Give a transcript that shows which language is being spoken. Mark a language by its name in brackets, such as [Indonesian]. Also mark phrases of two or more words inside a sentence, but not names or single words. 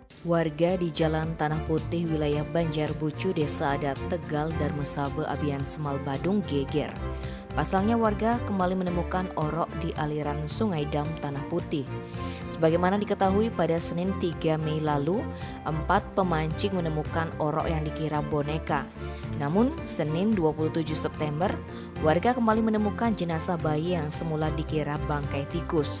[Indonesian] Warga di Jalan Tanah Putih, wilayah Banjarbucu, Desa Adat Tegal, Darmesabe, Abian Semal, Badung geger. Pasalnya warga kembali menemukan orok di aliran Sungai Dam Tanah Putih. Sebagaimana diketahui pada Senin 3 Mei lalu, 4 pemancing menemukan orok yang dikira boneka. Namun, Senin 27 September, warga kembali menemukan jenazah bayi yang semula dikira bangkai tikus.